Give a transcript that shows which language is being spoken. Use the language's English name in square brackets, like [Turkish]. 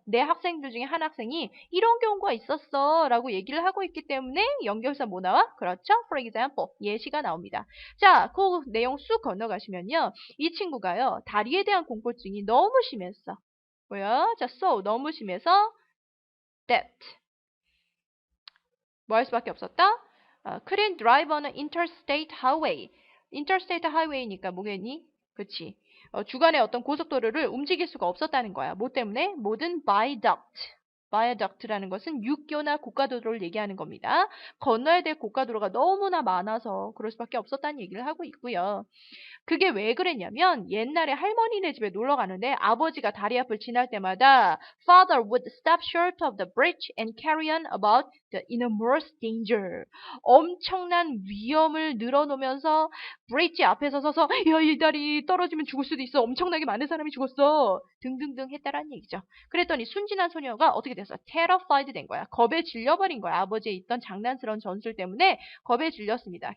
[Korean] 내 학생들 중에 한 학생이 이런 경우가 있었어 라고 얘기를 하고 있기 때문에 연결사 뭐 나와? 그렇죠? For example. 예시가 나옵니다. 자, 그 내용 쑥 건너가시면요. 이 친구가요. 다리에 대한 공포증이 너무 심했어. 뭐야? 자, so 너무 심해서 that. 뭐 할 수밖에 없었다? [English] couldn't drive on an interstate highway. [Korean] interstate highway니까 뭐겠니? 그치. 주간의 어떤 고속도로를 움직일 수가 없었다는 거야. 뭐 때문에? 모든 viaduct. viaduct라는 것은 육교나 고가도로를 얘기하는 겁니다. 건너야 될 고가도로가 너무나 많아서 그럴 수밖에 없었다는 얘기를 하고 있고요. 그게 왜 그랬냐면 옛날에 할머니네 집에 놀러 가는데 아버지가 다리 앞을 지날 때마다 [English] Father would stop short of the bridge and carry on about the enormous danger. [Korean] 엄청난 위험을 늘어놓으면서 브릿지 앞에서 서서 야, 이 다리 떨어지면 죽을 수도 있어. 엄청나게 많은 사람이 죽었어. 등등등 했다라는 얘기죠. 그랬더니 순진한 소녀가 어떻게 됐어? terrified 된 거야. 겁에 질려버린 거야. 아버지의 있던 장난스러운 전술 때문에 겁에 질렸습니다.